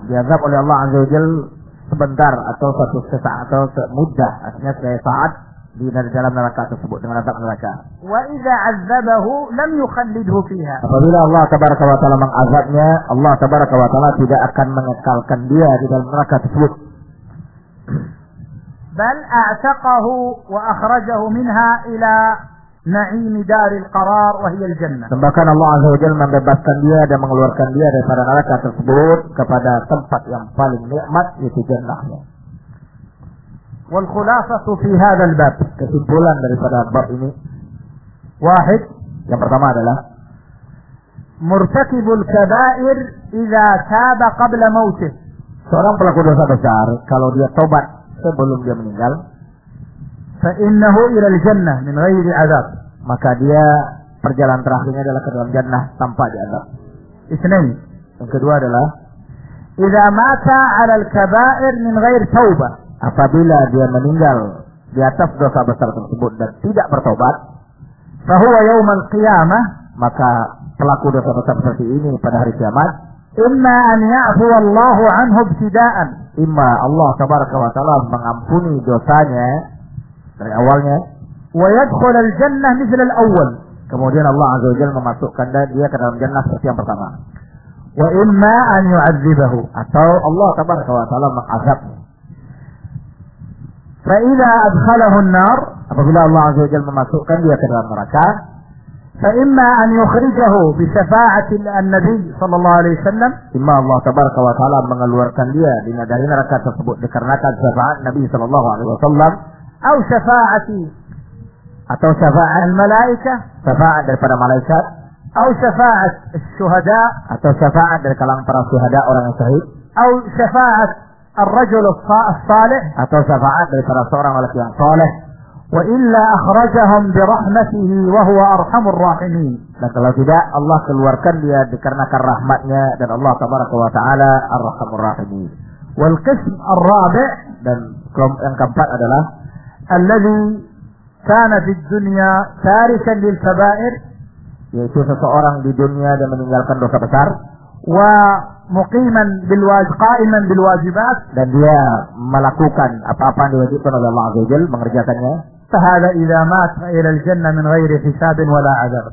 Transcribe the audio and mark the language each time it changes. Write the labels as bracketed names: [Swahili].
[Arabic] يعذب [Indonesian] oleh Allah عز وجل sebentar atau satu sesaat atau semuda, artinya sesaat di dalam neraka tersebut dengan azab neraka. [Arabic] وإذا عذبه لم يخلده فيها. [Indonesian] Apabila Allah تبارك وتعالى mengazabnya, Allah تبارك وتعالى tidak akan mengekalkan dia di dalam neraka tersebut. [Arabic] بل أعتقه وأخرجه منها إلى نعيم دار القرار وهي الجنة. [Indonesian] Sembahkan Allah Azza wa Jalla membebaskan dia dan mengeluarkan dia dari para neraka tersebut kepada tempat yang paling nikmat yaitu jannahnya. [Arabic] والخلاصة في هذا الباب. [Indonesian] Kesimpulan daripada bab ini. [Arabic] واحد. [Indonesian] Yang pertama adalah. [Arabic] مرتكب الكبائر إذا تاب قبل موته. [Indonesian] Seorang pelaku dosa besar kalau dia tobat sebelum dia meninggal. [Arabic] فإنه إلى الجنة من غير عذاب. [Indonesian] Maka dia perjalanan terakhirnya adalah ke dalam jannah tanpa diazab. [Arabic] اثنين. [Indonesian] Yang kedua adalah [Arabic] إذا مات على الكبائر من غير توبة. [Indonesian] Apabila dia meninggal di atas dosa besar tersebut dan tidak bertobat. [Arabic] فهو يوم القيامة. [Indonesian] Maka pelaku dosa besar seperti ini pada hari kiamat. [Arabic] إما أن يعفو الله عنه ابتداء. إما [Indonesian] الله تبارك وتعالى mengampuni dosanya dari awalnya. [Arabic] ويدخل الجنة مثل الأول. [Indonesian] Kemudian Allah Azza wa Jalla memasukkan dia ke dalam jannah seperti yang pertama. [Arabic] وإما أن يعذبه. [Indonesian] Atau Allah تبارك وتعالى mengazab. [Arabic] فإذا أدخله النار. [Indonesian] Apabila Allah Azza wa Jalla memasukkan dia ke dalam neraka. [Arabic] فإما أن يخرجه بشفاعة النبي صلى الله عليه وسلم. إما [Indonesian] الله تبارك وتعالى mengeluarkan dia dari neraka tersebut dikarenakan [Arabic] شفاعة النبي صلى الله عليه وسلم. أو شفاعتي أو شفاعة الملائكة [Indonesian] شفاعة daripada malaikat [Arabic] أو شفاعة الشهداء أو شفاعة [Indonesian] dari kalangan para syuhada orang yang syahid [Arabic] أو شفاعة الرجل الصالح أو شفاعة [Indonesian] daripada seorang laki yang saleh [Arabic] وإلا أخرجهم برحمته وهو أرحم الراحمين. [Indonesian] Dan kalau tidak Allah keluarkan dia dikarenakan rahmatnya dan Allah tabaraka wa taala [Arabic] أرحم الراحمين. والقسم الرابع [Indonesian] dan kelompok yang keempat adalah [Arabic] الذي كان في الدنيا تاركا للكبائر يعيش [Indonesian] seseorang di dunia dan meninggalkan dosa besar [Arabic] ومقيما بالواجب قائما بالواجبات [Indonesian] dan dia melakukan apa-apa yang diwajibkan oleh Allah Azza wa Jalla mengerjakannya [Arabic] فهذا إذا مات إلى الجنة من غير حساب ولا عذاب